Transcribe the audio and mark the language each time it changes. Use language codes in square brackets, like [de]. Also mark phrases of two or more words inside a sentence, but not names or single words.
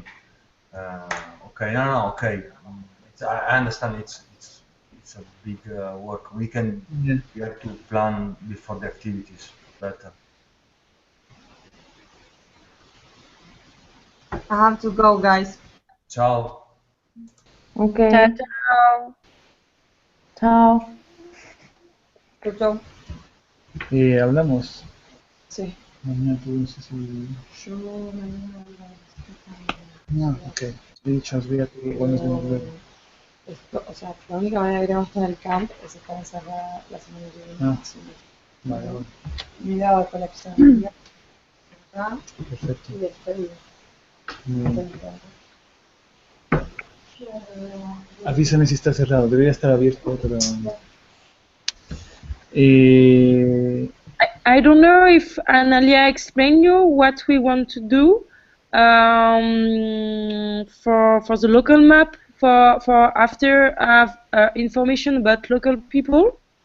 [en] Okay, no, okay. I understand. It's a big work. We Yeah. have to plan before the activities better. I have to go, guys. Ciao. Okay. Ciao, ciao. Ciao. [es] Chao, chao. Hablamos. Sí. Mañana tú no sé si... Yo mañana Ok. Sí, olvídate cuando es luego. o sea, la única manera que tenemos estar en el camp es estar encerrada la semana que viene. Ah, vale, vale. Mirada de colección. Acá Perfecto. y despedida. Muy bien. Avísame si está cerrado. Debería estar abierto, pero... [en] I don't know if Analia explained you what we want to do for the local map for after have information about local people.